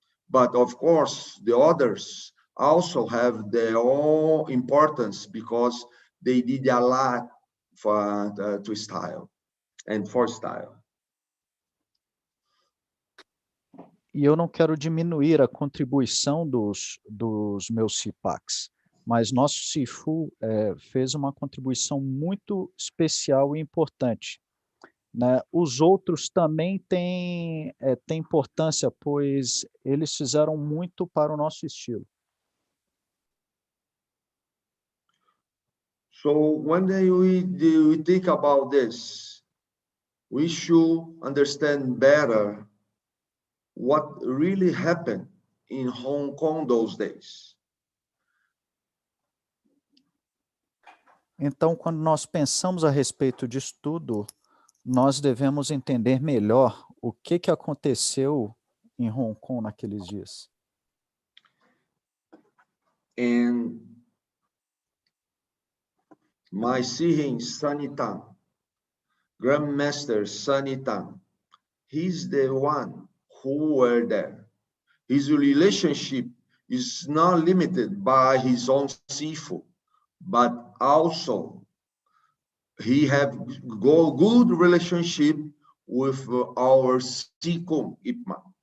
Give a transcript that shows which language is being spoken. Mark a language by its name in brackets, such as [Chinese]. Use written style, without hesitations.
[English] But of course, the others also have their own importance because they did a lot to style and for style. [Portuguese] E eu não quero diminuir a contribuição dos meus CPACs, mas nosso Sifu fez uma contribuição muito especial e importante, né? Os outros também têm importância, pois eles fizeram muito para o nosso estilo. [English] So when we think about this, we should understand better what really happened in Hong Kong those days. [Portuguese] Então, quando nós pensamos a respeito disso tudo, nós devemos entender melhor o que aconteceu em Hong Kong naqueles dias. [English] And my Sihin Sunny Tang, Grandmaster Sunny Tang, he's the one who were there. His relationship is not limited by his own Sifu, but also he have good relationship with our Sikung Ip Man.